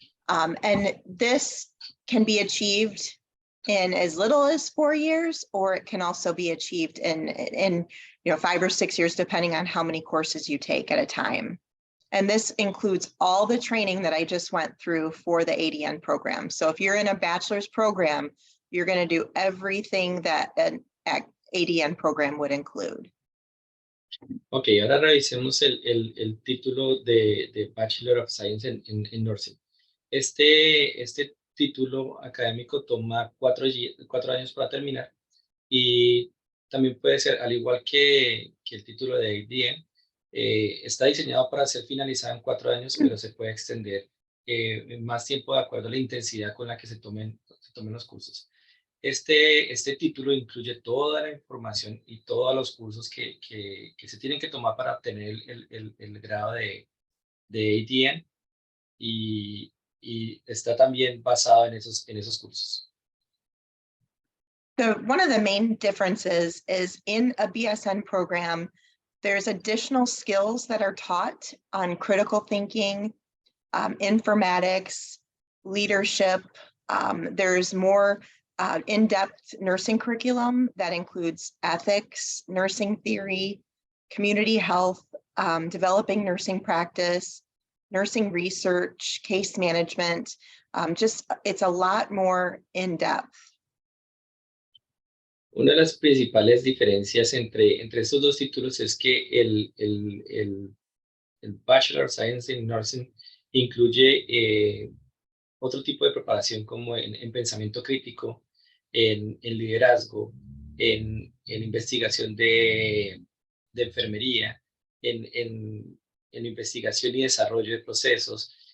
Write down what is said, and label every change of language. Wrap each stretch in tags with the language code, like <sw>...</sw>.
<en>And this can be achieved in as little as 4 years, or it can also be achieved in 5 or 6 years, depending on how many courses you take at a time. And this includes all the training that I just went through for the ADN program. So if you're in a bachelor's program, you're going to do everything that an ADN program would include.</en> <es>Ok, ahora revisemos el título de Bachelor of Science en Nursing. Este título académico toma 4 años para terminar y también puede ser, al igual que el título de ADN, está diseñado para ser finalizado en 4 años, pero se puede extender más tiempo de acuerdo a la intensidad con la que se tomen los cursos. Este título incluye toda la información y todos los cursos que se tienen que tomar para obtener el grado de ADN y está también basado en esos cursos.</es> <en>One of the main differences is in a BSN program, there's additional skills that are taught on critical thinking, informatics, leadership. There's more in-depth nursing curriculum that includes ethics, nursing theory, community health, developing nursing practice, nursing research, case management. It's a lot more in-depth.</en> <es>Una de las principales diferencias entre estos dos títulos es que el Bachelor of Science in Nursing incluye otro tipo de preparación como en pensamiento crítico, en liderazgo, en investigación de enfermería, en investigación y desarrollo de procesos.</es>